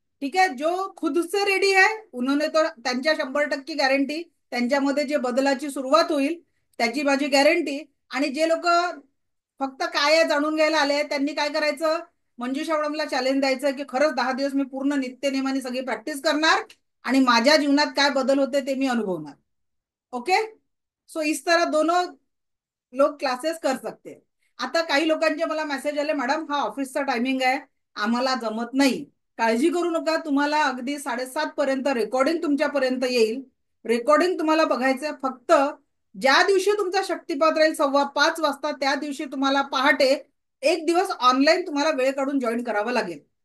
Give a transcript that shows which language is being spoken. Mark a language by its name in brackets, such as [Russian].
[Hindi] ठीक है, जो खुद से रेडी है उन्होंने तो [Marathi] त्यांच्या 100% गॅरंटी, त्यांच्यामध्ये जे बदलाची सुरुवात होईल त्याची माझी गॅरंटी. आणि जे लोक फक्त काय आहे जाणून घ्यायला आले त्यांनी काय करायचं, मंजू श्रावणला चॅलेंज द्यायचं की खरंच 10 दिवस मी पूर्ण नित्यनेमाने सगळी प्रॅक्टिस करणार आणि माझ्या जीवनात काय बदल होते ते मी अनुभवणार. ओके. [Hindi] सो इस तरह दोनों लोग क्लासेस कर सकते हैं. [Marathi] आता काही लोकांचे मला मेसेज आले, मॅडम हा ऑफिसचा टायमिंग आहे, आम्हाला जमत नाही. काळजी करू नका, तुम्हाला अगदी 7:30 पर्यंत रेकॉर्डिंग तुमच्यापर्यंत येईल. रेकॉर्डिंग तुम्हाला बघायचं फक्त ज्या दिवशी तुमचा शक्तिपात राहील 4:15 वाजता, त्या दिवशी तुम्हाला पहाटे एक दिवस ऑनलाईन तुम्हाला वेळ काढून जॉईन करावं लागेल.